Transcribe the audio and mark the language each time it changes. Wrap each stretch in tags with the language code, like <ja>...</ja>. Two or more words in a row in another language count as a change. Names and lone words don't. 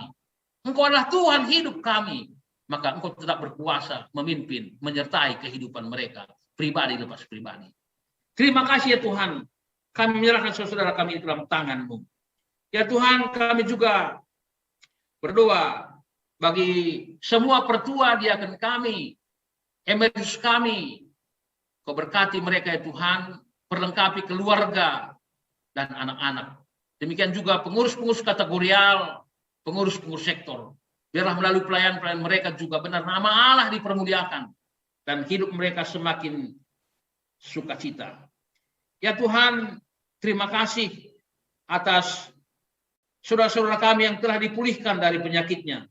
<id>Engkau adalah Tuhan hidup kami, maka Engkau tetap berkuasa memimpin, menyertai kehidupan mereka, pribadi lepas pribadi. Terima kasih ya Tuhan, kami menyerahkan saudara kami dalam tangan-Mu. Ya Tuhan, kami juga berdoa bagi semua pertua diaken kami, emeritus kami. Kau berkati mereka ya Tuhan, perlengkapi keluarga dan anak-anak. Demikian juga pengurus-pengurus kategorial, pengurus-pengurus sektor. Biarlah melalui pelayan-pelayan mereka juga benar nama Allah dipermuliakan dan hidup mereka semakin sukacita. Ya Tuhan, terima kasih atas saudara-saudara kami yang telah dipulihkan dari penyakitnya.</id>